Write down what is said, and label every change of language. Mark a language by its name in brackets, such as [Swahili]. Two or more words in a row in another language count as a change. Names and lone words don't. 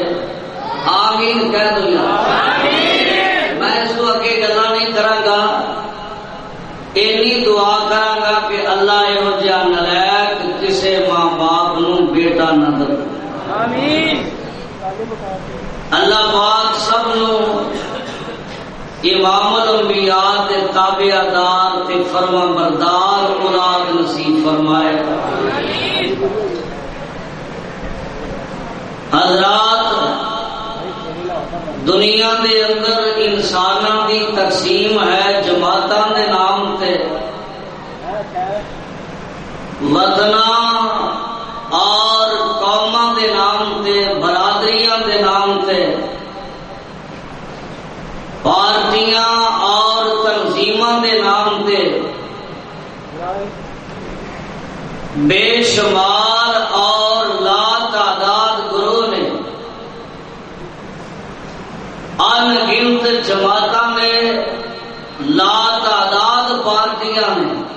[Urdu] آمین کہہ دو یار. [Punjabi] میں اس کو اگے گلا نہیں کراں گا, اینی دعا کراں گا کہ اللہ یہو جہا نالائق کسے ماں باپ نو بیٹا نہ دے. آمین. اللہ پاک سب نو امام الانبیاء تے تابعدار تے فرما بردار اولاد نصیب فرمائے. حضرات, دنیا دے اندر انساناں دی تقسیم ہے جماعتاں دے نام تے, وطناں اور قوماں دے نام تے, برادریاں دے نام تے, پارٹیاں اور تنظیماں دے نام تے بے شمار اور لا تعداد گروہ نے, ان گنت جماعتاں میں, لا تعداد پارٹیاں میں.